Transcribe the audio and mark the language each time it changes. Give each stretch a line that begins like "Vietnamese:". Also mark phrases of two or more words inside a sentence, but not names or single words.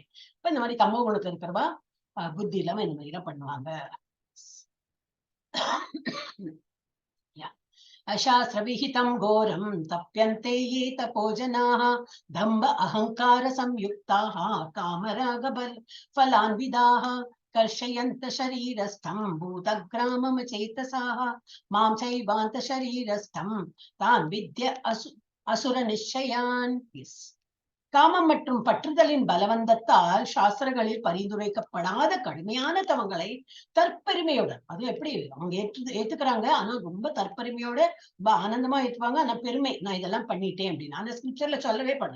Tamil: இப்ப இந்த மாதிரி தமோ குணத்துல இருக்கிறவா புத்தி இல்லாம இந்த மாதிரி எல்லாம் பண்ணுவாங்க.
Sanskrit: अशास्त्रविहितं घोरं तप्यन्ते ये तपो जनाः दम्भ अहङ्कार संयुक्ताः कामरागबलान्विताः कर्षयन्तः शरीरस्थं भूतग्राममचेतसः मां चैवान्तः शरीरस्थं तान् विद्धि असुर निश्चयान्.
Tamil: காமம் மற்றும் பற்றுதலின் பலவந்தத்தால் சாஸ்திரங்களில் பரிந்துரைக்கப்படாத கடுமையான தவங்களை தற்பெருமையோட, அது எப்படி அவங்க ஏத்துக்கிறாங்க, ஆனா ரொம்ப தற்பெருமையோட ரொம்ப ஆனந்தமா ஏற்றுவாங்க. ஆனா பெருமை, நான் இதெல்லாம் பண்ணிட்டேன் அப்படின்னு அந்த ஸ்கிரிப்சர்ல சொல்லவே படலை.